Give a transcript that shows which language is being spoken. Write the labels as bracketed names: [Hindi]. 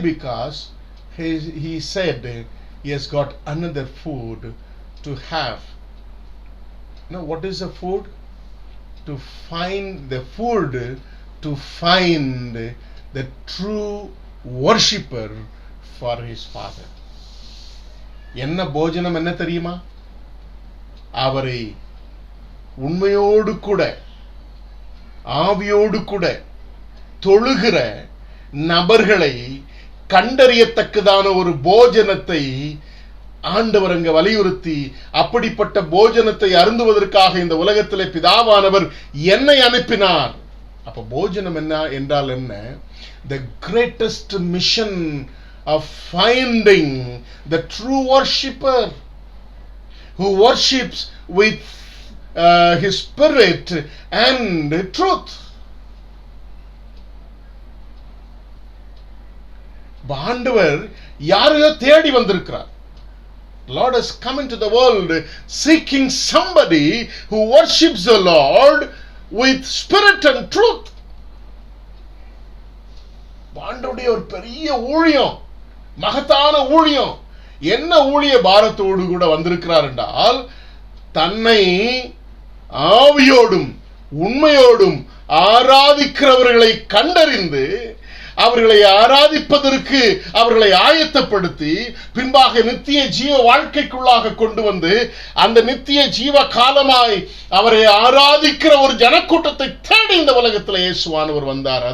[English] Because he said he has got another food to have. Now, what is the food? To find the food, to find the true worshipper for his Father. [Tamil] என்ன போஜனம் என்ன தெரியுமா? அவரை உண்மையோடு கூட ஆவியோடு கூட தொழுகிற நபர்களை கண்டறியத்தக்கதான ஒரு போஜனத்தை ஆண்டவர் அங்க வலியுறுத்தி, அப்படிப்பட்ட போஜனத்தை அருந்துவதற்காக இந்த உலகத்திலே பிதாவானவர் என்னை அனுப்பினார். அப்ப போஜனம் என்ன என்றால் என்ன? [English] The greatest mission of finding the true worshipper who worships with his spirit and truth. [Tamil] ஆண்டவர் யாரையோ தேடி வந்திருக்கிறார். [English] Lord has come into the world seeking somebody who worships the Lord with spirit and truth. [Tamil] ஆண்டவருடைய ஒரு பெரிய ஊழியம், மகத்தான ஊழியம். என்ன ஊழிய பாரத்தோடு கூட வந்திருக்கிறார் என்றால், தன்னை ஆவியோடும் உண்மையோடும் ஆராதிக்கிறவர்களை கண்டறிந்து அவர்களை ஆராதிப்பதற்கு அவர்களை ஆயத்தப்படுத்தி பின்பாக நித்திய ஜீவ வாழ்க்கைக்குள்ளாக கொண்டு வந்து அந்த நித்திய ஜீவ காலமாய் அவரை ஆராதிக்கிற ஒரு ஜனக்கூட்டத்தை தேடி இந்த உலகத்தில் இயேசுவானவர் வந்தார்.